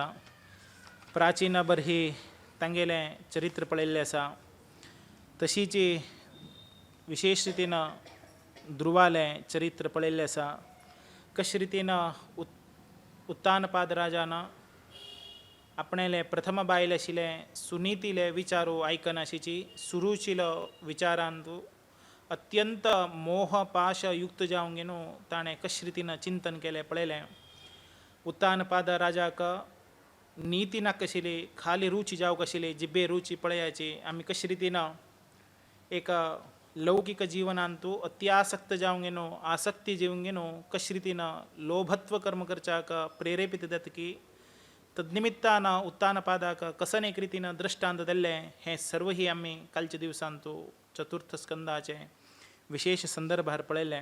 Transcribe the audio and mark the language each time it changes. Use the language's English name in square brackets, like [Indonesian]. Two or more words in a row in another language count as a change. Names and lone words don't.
[Konkani] प्राचीनभर ही तांगेले चरित्र पळयल्लें आसा। तशीची विशेष रीतीन ध्रुवालें चरित्र पळयल्लें आसा। कशे रितीन उत्तानपाद राजान आपणेले प्रथम बायल आशिल्ले सुनीतीले विचारू आयकनाशिची सुरुचिलो विचारांतू अत्यंत मोह पाश युक्त जावंक गेनो ताणें कशे रितीन चिंतन केलें पळयलें. उत्तानपाद राजाक नीती नाका आशिल्ली, खाली रुची जावंक आशिल्ली, जिबे रुची पळयाची. आमी कशे रितीन एक लौकिक जिवनांतू अत्यासक्त जावंक गेनो, आसक्ती जिवंक गेनो, कशे रितीन लोभत्व कर्म करच्याक प्रेरेपीत जाता की तद्निमित्तान उत्तानपादाक कसन एक रितीन दृश्टांत दिल्लें हें सर्व ही आमी कालच्या दिवसांतू चतुर्थ स्कंदाचे विशेष संदर्भार पळयलें.